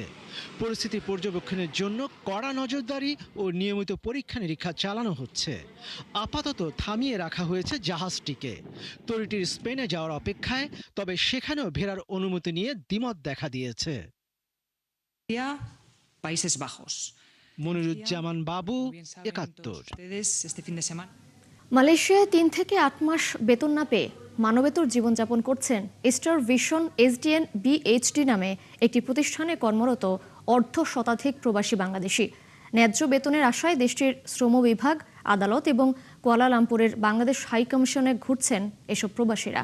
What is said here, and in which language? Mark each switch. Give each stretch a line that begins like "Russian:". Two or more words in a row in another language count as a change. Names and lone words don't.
Bangla: পরিস্থিতি পর্যবেক্ষণের জন্য কড়া নজরদারি ও নিয়মিত পরীক্ষা নিরীক্ষা চালানো হচ্ছে। আপাতত থামিয়ে রাখা হয়েছে জাহাজটিকে। তরিটির স্পেনে যাওয়ার অপেক্ষায়, তবে সেখানেও ফেরার অনুমতি নিয়ে দ্বিমত দেখা দিয়েছে।
Spanish: Países Bajos.
Bangla: মনিরুজ্জামান বাবু,
Spanish: Bien saben 71। todos ustedes, este fin de semana.
Bangla: মালয়েশিয়ায় 3 থেকে 8 মাস বেতন না পেয়ে মানবেতর জীবনযাপন করছেন স্টার ভিশন এসডিএন বিএইচডি নামে একটি প্রতিষ্ঠানে কর্মরত অর্ধশতাধিক প্রবাসী বাংলাদেশি। ন্যায্য বেতনের আশায় দেশটির শ্রম বিভাগ, আদালত এবং কুয়ালালামপুরের বাংলাদেশ হাই কমিশনে ঘুরছেন এসব প্রবাসীরা।